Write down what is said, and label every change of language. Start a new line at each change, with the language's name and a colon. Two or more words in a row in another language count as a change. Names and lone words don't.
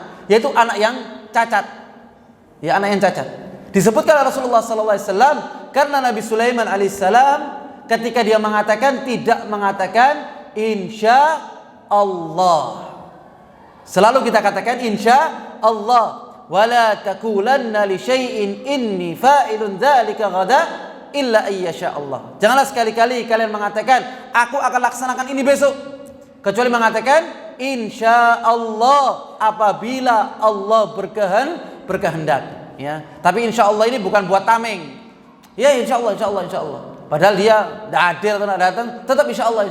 Indonesian: Yaitu anak yang cacat. Ya, anak yang cacat. Disebutkan Rasulullah
Arabic: صلى الله عليه وسلم
Indonesian: karena Nabi Sulaiman alaihissalam ketika dia mengatakan tidak mengatakan
Arabic: إن شاء الله.
Indonesian: Selalu kita katakan
Arabic: إن شاء الله. ولا تقولن لشيء إني فاعل ذلك غدا إلا أن يشاء الله.
Indonesian: Janganlah sekali-kali kalian mengatakan aku akan laksanakan ini besok, kecuali mengatakan
Arabic: إن شاء الله
Indonesian: apabila Allah berkehendak ya. Tapi
Arabic: إن شاء الله
Indonesian: ini bukan buat tameng.
Arabic: يا إن شاء الله.
Indonesian: Padahal dia tidak hadir atau tidak datang, tetap
Arabic: إن شاء الله.